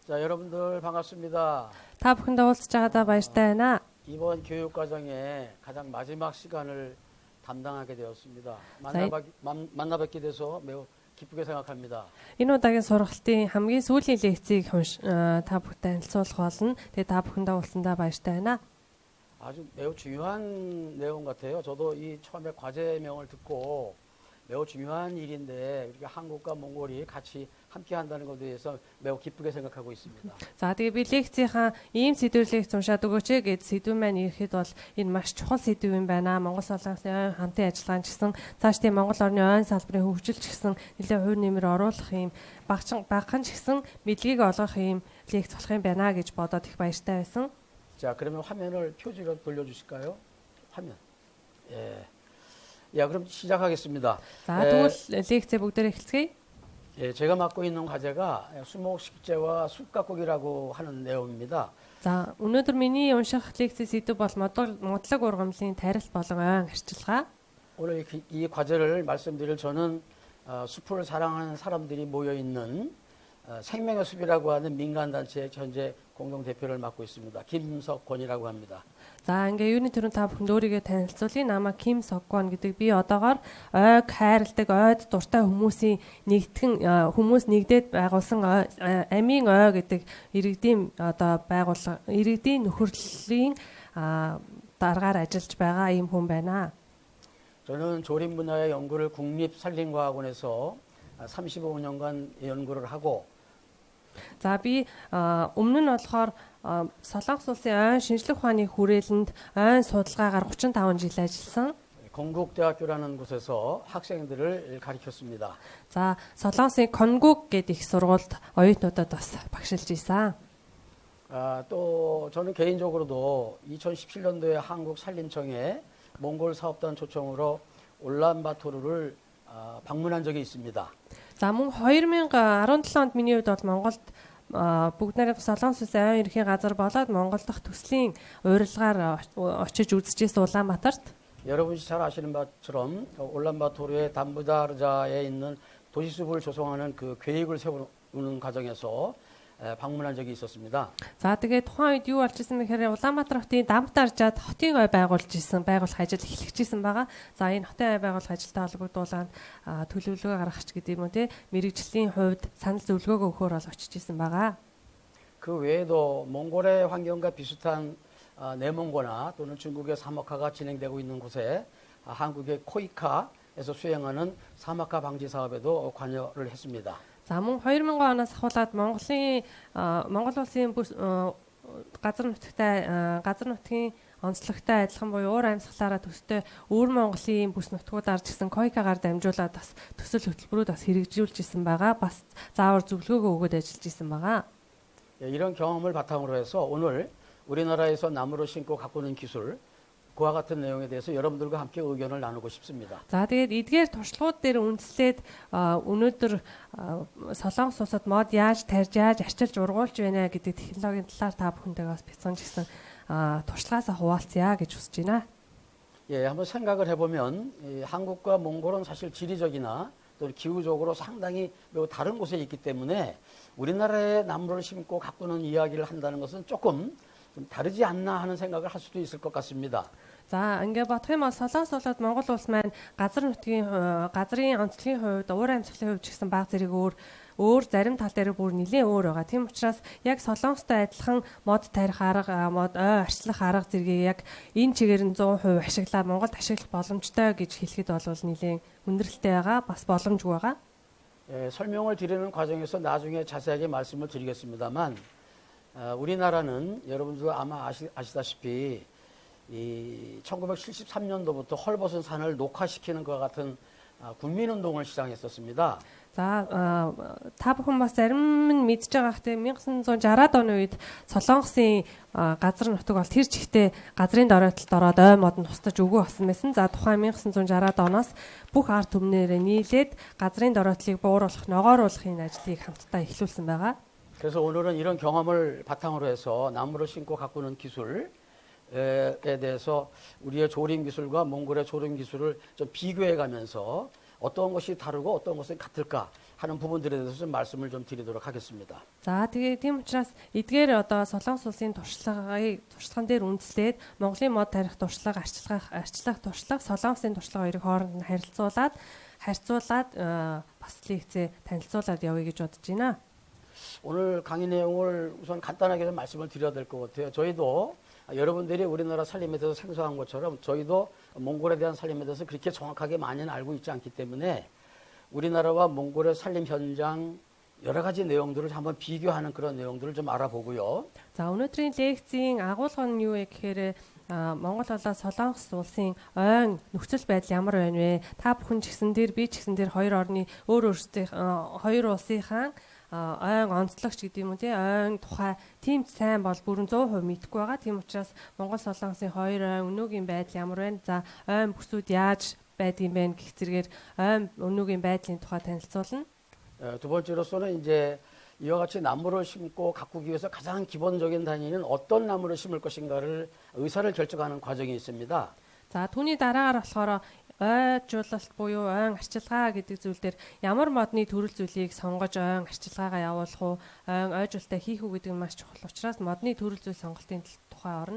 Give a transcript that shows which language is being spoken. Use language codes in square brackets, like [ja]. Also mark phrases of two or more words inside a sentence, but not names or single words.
[ko] 자, 여러분들 반갑습니다. [mn] Та бүхэнд уулзж байгаадаа баяртай байна. [ko] 이번 교육 과정에 가장 마지막 시간을 담당하게 되었습니다. 만나 뵙게 돼서 매우 기쁘게 생각합니다. [mn] Энэ удаагийн сургалтын хамгийн сүүлийн лекцийг та бүхэнд танилцуулах болно. Тэгээ та бүхэнд уулзсандаа баяртай байна. [ko] 아주 매우 중요한 내용 같아요. 저도 이 처음에 과제명을 듣고 매우 중요한 일인데 우리가 한국과 몽골이 같이 함께 한다는 것에 대해서 매우 기쁘게 생각하고 있습니다. [mn] За тэгээ би лекцийнхаа ийм сэдвэрлийг уншаад өгөөч гэд сэдв маань ирэхэд бол энэ маш чухал сэдв юм байна. Монгол Солонгосын хамтын ажиллагаан ч гэсэн цааш тийм Монгол орны ойн салбарын хөгжил ч гэсэн нэлээд хувь нэмэр оруулах юм багхан ч гэсэн мэдлэгийг олгох юм лекц болох юм байна гэж бодоод их баяртай байсан. [ko] 자, 그러면 화면을 표지로 돌려주실까요? 화면. 예. 야, 그럼 시작하겠습니다. [mn] За тэгвэл лекцээ бүгдээр эхэлцгээе. [ko] 예, 제가 맡고 있는 과제가 수목식재와 숯가꾸기라고 하는 내용입니다. [mn] За өнөөдөр миний унших лекцийн сэдв бол модлог ургамлын тарил болон ойн арчилгаа. [ko] 오늘 이 과제를 말씀드릴 저는 숲을 사랑하는 사람들이 모여 있는 생명의 숲이라고 하는 민간단체의 현재 공동대표를 맡고 있습니다. 김석권이라고 합니다. [mn] За ингээ юуны төрөнд та бүхэнд өөрийгөө танилцуулъя. Намаа Ким Соквон гэдэг. Би одоогоор ойг хайрладаг, ойд дуртай хүмүүсийн хүмүүс нэгдээд байгуулсан амийн ой гэдэг иргэдийн иргэдийн нөхөрлөлийн дараагаар ажиллаж байгаа ийм хүн байна. [ko] 저는 조림 분야의 연구를 국립산림과학원에서 35년간 연구를 하고 [mn] За би өмнө нь болохоор Солонгос улсын ойн шинжлэх ухааны хүрээлэнд ойн судалгаагаар 35 жил ажилласан. [ko] 건국대학교라는 곳에서 학생들을 가르쳤습니다. [mn] За Солонгосын Конгук гэдэг их сургуульд оюутнуудад бас багшилж исэн. [ko] 또 저는 개인적으로도 2017년도에 한국산림청에 몽골 사업단 초청으로 울란바토르를 방문한 적이 있습니다. [mn] За мөн 2017 онд миний хувьд бол Монголд бүгд найрамд Солонгос улсын ойн ерхий газар болоод Монгол дахь төслийн урилгаар очиж үзчихсэн Улаанбаатарт. [ko] 여러분이 잘 아시는 것처럼 울란바토르의 담부다르자에 있는 도시숲을 조성하는 그 계획을 세우는 과정에서 방문한 적이 있었습니다. [mn] За тэгээд тухайн үед юу болж исэн гэхээр Улаанбаатар хотын Дамтаржаад хотын ой байгуулж байгуулах ажил эхлэж исэн байгаа. За энэ хотын ой байгуулах ажилтай холбогдуулаад төлөвлөгөө гаргахч гэдэг юм уу те мэрэгжлийн хувьд санал зөвлөгөөгөө өгөхөөр бол очиж исэн байгаа. [ko] 그 외에도 몽골의 환경과 비슷한 내몽고나 또는 중국의 사막화가 진행되고 있는 곳에 한국의 코이카에서 수행하는 사막화 방지 사업에도 관여를 했습니다. [mn] За мөн 2000 оноос ахуулаад Монгол улсын газар нутгийн онцлогтой адилхан буюу уур амьсгалаараа төстэй өвөр Монголын бүс нутгуудаар ч гэсэн койкагаар дамжуулаад бас төсөл хөтөлбөрүүд бас хэрэгжүүлж исэн байгаа. Бас заавар зөвлөгөөгөө өгөөд ажиллаж исэн байгаа. [ko] 이런 경험을 바탕으로 해서 오늘 우리나라에서 나무를 심고 가꾸는 기술 그와 같은 내용에 대해서 여러분들과 함께 의견을 나누고 싶습니다. [mn] За тэгээд эдгээр туршлагууд дээр үндэслээд өнөөдөр Солонгос улсад мод яаж тарьж яаж арчилж ургуулж байна гэдэг технологийн талаар та бүхэндээ бас бяцхан гэсэн туршлагаасаа хуваалцъя гэж хүсэж байна. [ko] 예, 한번 생각을 해보면 한국과 몽골은 사실 지리적이나 또 기후적으로 상당히 매우 다른 곳에 있기 때문에 우리나라에 나무를 심고 가꾸는 이야기를 한다는 것은 조금 좀 다르지 않나 하는 생각을 할 수도 있을 것 같습니다. [mn] За ингээ бодох юм бол Солонгос болоод Монгол улс маань газрын онцлогийн хувьд уур амьсгалын хувьд ч гэсэн баг зэрэг өөр зарим тал дээр бүр нэлээд өөр байгаа. Тийм учраас яг Солонгостой адилхан мод тарих арга, мод ой арчлах арга зэргийг яг энэ чигээр нь 100% ашиглаад Монголд ашиглах боломжтой гэж хэлэхэд бол нэлээд хүндрэлтэй байгаа, бас боломжгүй байгаа. [ko] 예, 설명을 드리는 과정에서 나중에 자세하게 말씀을 드리겠습니다만 우리나라는 여러분들 아마 아시다시피 이 1973년도부터 헐벗은 산을 녹화시키는 것과 같은 국민운동을 시작했었습니다. [mn] За та бүхэн бас зарим нь мэдж байгаа хэрэг 1960-аад оны үед Солонгосын газар нутаг бол тэр чигтээ газрын доройтолд ороод ой мод нь тусдаж өгөө болсон байсан. За тухайн 1960-аад оноос бүх ард түмнээрээ нийлээд газрын доройтлыг бууруулах, ногооруулахын ажлыг хамтдаа эхлүүлсэн байгаа. [ko] 그래서 오늘은 이런 경험을 바탕으로 해서 나무를 심고 가꾸는 기술에 대해서 우리의 조림 기술과 몽골의 조림 기술을 좀 비교해 가면서 어떤 것이 다르고 어떤 것은 같을까 하는 부분들에 대해서 좀 말씀을 좀 드리도록 하겠습니다. [mn] За тэгээ тийм учраас эдгээр одоо Солонгос улсын туршлаган дээр үндэслээд Монголын мод тарих туршлага, арчлах туршлага, Солонгосын туршлага хоёрыг хооронд нь харьцуулаад бас лекцээ танилцуулаад явъя гэж бодож байна. [ko] 오늘 강의 내용을 우선 간단하게 좀 말씀을 드려야 될 것 같아요. 저희도 여러분들이 우리나라 살림에 대해서 생소한 것처럼 저희도 몽골에 대한 살림에 대해서 그렇게 정확하게 많이는 알고 있지 않기 때문에 우리나라와 몽골의 살림 현장 여러 가지 내용들을 한번 비교하는 그런 내용들을 좀 알아보고요. [mn] За өнөөдрийн лекцийн агуулга нь юу вэ гэхээр Монгол болоод Солонгос улсын ойн нөхцөл байдал ямар байна вэ? Та бүхэн ч гэсэн дээр би ч гэсэн дээр хоёр орны өөр хоёр улсынхаа ойн онцлогч гэдэг юм уу тий ойн тухай тийм сайн бол бүрэн 100% мэдэхгүй байгаа. Тийм учраас Монгол Солонгосын хоёр ойн өнөөгийн байдал ямар байна? За ойн бүсүүд яаж байдгийг бэ гэх зэргээр ойн өнөөгийн байдлын тухай танилцуулна. [ko] 두 번째로서는 이제 이와 같이 나무를 심고 가꾸기 위해서 가장 기본적인 단위는 어떤 나무를 심을 것인가를 의사를 결정하는 과정이 있습니다. [mn] За түүний дараагаар болохоор ойжуулалт буюу ойн арчилгаа гэдэг зүйл дээр ямар модны төрөл зүйлийг сонгож ойн арчилгаагаа явуулах уу, ойн ойжуулалтаа хийх үү гэдэг нь маш чухал учраас модны төрөл зүйл сонголтын тухай орно.